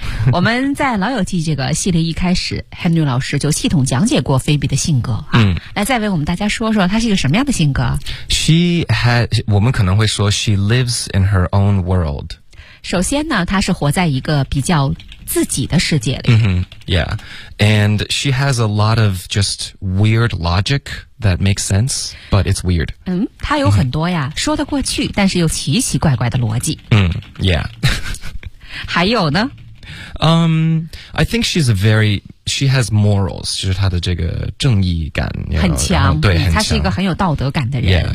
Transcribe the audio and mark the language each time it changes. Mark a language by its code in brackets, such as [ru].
[zh] 我们在老友记这个系列一开始 Henry 老师就系统讲解过 Phoebe 的性格、来再为我们大家说说她是一个什么样的性格。 [en] She has, [zh] 我们可能会说 [en] She lives in her own world. [zh] 首先呢她是活在一个比较自己的世界里、 [en] Yeah, and she has a lot of just weird logic that makes sense, but it's weird. [zh] 她有很多呀、说得过去但是又奇奇怪怪的逻辑、 [en] Yeah. [zh] 还有呢， [en] I think she's a very, she has morals, [zh] 就是她的这个正义感 [en] you know, [zh] 很强，对，很强，她是一个很有道德感的人。